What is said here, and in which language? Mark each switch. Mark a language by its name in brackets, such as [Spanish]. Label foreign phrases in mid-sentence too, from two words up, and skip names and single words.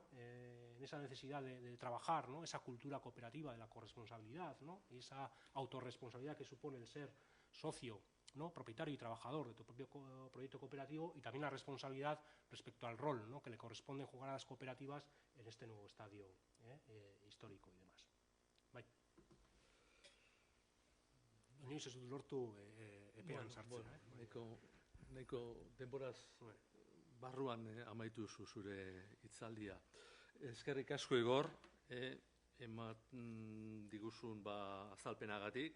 [Spanish] En esa necesidad de trabajar, ¿no? Esa cultura cooperativa de la corresponsabilidad, ¿no? Y esa autorresponsabilidad que supone el ser socio, ¿no? Propietario y trabajador de tu propio proyecto cooperativo, y también la responsabilidad respecto al rol, ¿no? Que le corresponde jugar a las cooperativas en este nuevo estadio histórico y demás. [Basque] Bai. Inoiz ez dut lortu epean sartzen. Nahiko denboraz barruan amaitu zure hitzaldia. Eskerrik asko, Igor, ematen diguzun azalpenagatik.